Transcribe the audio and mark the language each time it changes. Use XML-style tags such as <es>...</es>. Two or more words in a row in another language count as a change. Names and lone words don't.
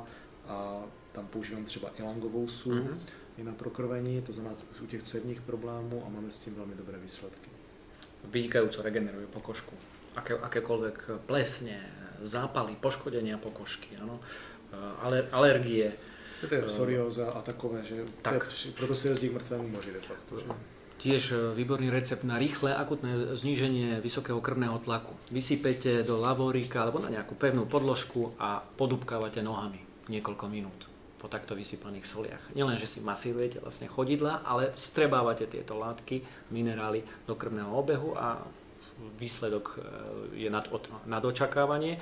<cs>A tam používám třeba ilangovou sůl i na prokrvení, to znamená u těch cévních problémů a máme s tím velmi dobré výsledky.</cs> <sk>Vynikajúco regeneruje pokožku. Akékoľvek plesne, zápaly, poškodenia pokožky, alergie,</sk> <cs>To je psorióza a takové, že proto se jezdí k mrtvému moři de facto. Že?</cs> <sk>Tiež výborný recept na rýchle akutné zníženie vysokého krvného tlaku. Vysypete do lavórika alebo na nejakú pevnú podložku a podúbkávate nohami niekoľko minút po takto vysypaných soliach. Nielen, že si masírujete vlastne chodidla, ale vstrebávate tieto látky, minerály do krvného obehu a výsledok je nad očakávanie.</sk>